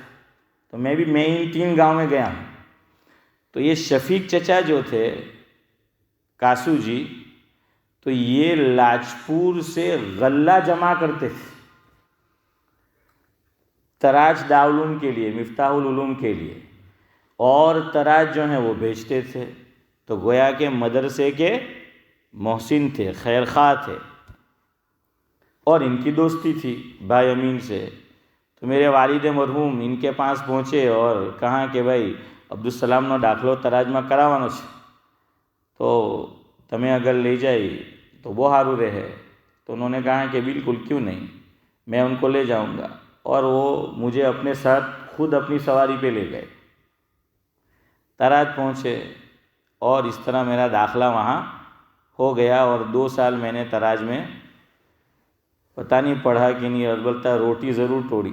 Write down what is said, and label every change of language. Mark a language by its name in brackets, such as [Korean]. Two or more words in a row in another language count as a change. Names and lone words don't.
[Urdu] تو میں ان 3 گاؤں میں گیا ہوں۔ تو یہ شفیق چچا جو تھے کاسو جی، تو یہ لاجپور سے غلہ جمع کرتے تھے تراج دارالعلوم کے لیے، مفتاح العلوم کے لیے، اور تراج جو ہیں وہ بیچتے تھے۔ تو گویا کہ مدرسے کے محسن تھے، خیر خواہ تھے، اور ان کی دوستی تھی بھائی امین سے۔ تو میرے والد مرحوم ان کے پاس پہنچے اور کہا کہ بھائی عبدالسلام [Gujarati] નો દાખલો તરાજમાં કરાવવાનો છે, તો તમે અગર લઈ જાય [Urdu] تو وہ સારું رہے۔ تو انہوں نے کہا کہ بالکل کیوں نہیں، میں ان کو لے جاؤں گا، اور وہ مجھے اپنے ساتھ خود اپنی سواری پہ لے گئے، تراج پہنچے، اور اس طرح میرا داخلہ وہاں ہو گیا، اور 2 سال میں نے تراج میں پتہ نہیں پڑھا کہ نہیں، البتہ روٹی ضرور توڑی۔